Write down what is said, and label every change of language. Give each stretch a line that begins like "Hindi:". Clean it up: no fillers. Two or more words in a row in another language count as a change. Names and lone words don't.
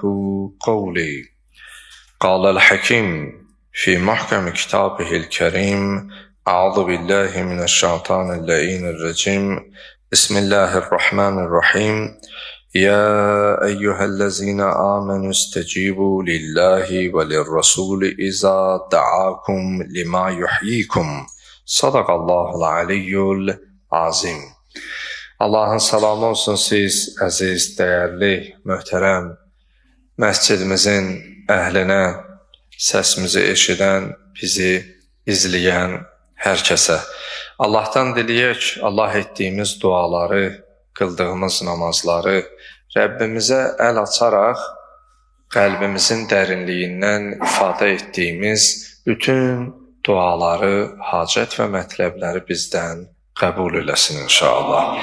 Arabic: قولي قال الحكيم في محكم كتابه الكريم أعوذ بالله من الشيطان اللعين الرجيم بسم الله الرحمن الرحيم يا أيها الذين آمنوا استجيبوا لله وللرسول إذا دعاكم لما يحييكم صدق الله العلي العظيم.
Azerbaijani: Allah'ın salamı olsun siz əziz, dəyərli, möhtərəm məscidimizin əhlinə, səsimizi eşidən, bizi izləyən hər kəsə. Allah'tan diləyək, Allah etdiyimiz duaları, qıldığımız namazları Rəbbimizə əl açaraq qəlbimizin dərinliyindən ifadə etdiyimiz bütün duaları, hacət və mətləbləri bizdən qəbul eləsin inşallah.